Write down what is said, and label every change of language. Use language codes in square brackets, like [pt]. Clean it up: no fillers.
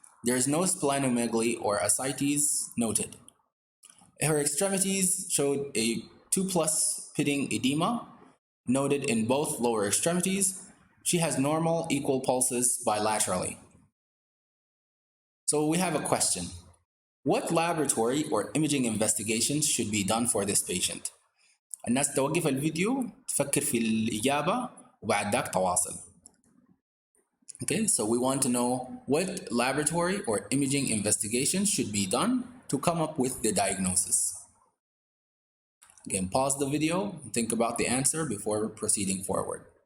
[en] There is no splenomegaly or ascites noted. Her extremities showed a 2+ pitting edema, noted in both lower extremities. She has normal equal pulses bilaterally. So we have a question. What laboratory or imaging investigations should be done for this patient? [ar] الناس توقف الفيديو تفكر في الإجابة وبعد ذاك تواصل. [en] Okay, so we want to know what laboratory or imaging investigations should be done to come up with the diagnosis. Again, pause the video and think about the answer before proceeding forward.